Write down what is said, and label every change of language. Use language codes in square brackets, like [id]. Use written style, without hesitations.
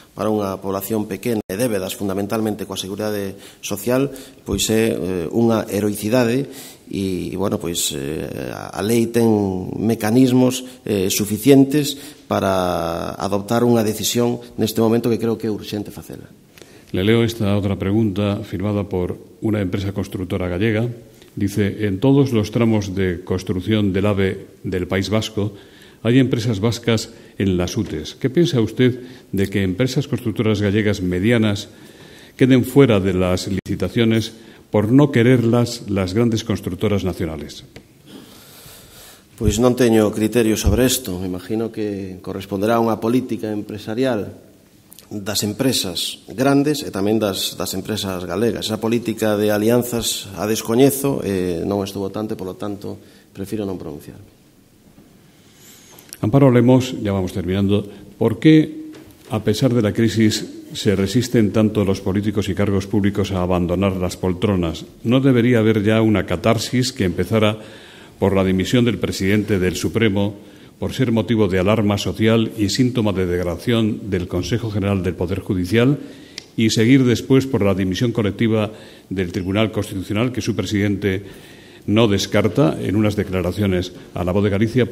[gl] para unha población pequena e débedas fundamentalmente coa seguridade social, pois é unha heroicidade e, bueno, pois a lei ten mecanismos suficientes para adoptar unha decisión neste momento que creo que é urxente facela. [es] Le leo esta otra pregunta firmada por una empresa constructora gallega. Dice, en todos los tramos de construcción del AVE del País Vasco hay empresas vascas en las UTEs. ¿Qué piensa usted de que empresas constructoras gallegas medianas queden fuera de las licitaciones por no quererlas las grandes constructoras nacionales? [gl] Pois non teño criterio sobre isto. Me imagino que corresponderá a unha política empresarial das empresas grandes e tamén das empresas galegas. Esa política de alianzas a descoñezo non estou votante, polo tanto, prefiro non pronunciarme. [es] Amparo Lemos, ya vamos terminando, ¿por qué, a pesar de la crisis, se resisten tanto los políticos y cargos públicos a abandonar las poltronas? ¿No debería haber ya una catarsis que empezara por la dimisión del presidente del Supremo, por ser motivo de alarma social y síntoma de degradación del Consejo General del Poder Judicial, y seguir después por la dimisión colectiva del Tribunal Constitucional, que su presidente no descarta en unas declaraciones a La Voz de Galicia?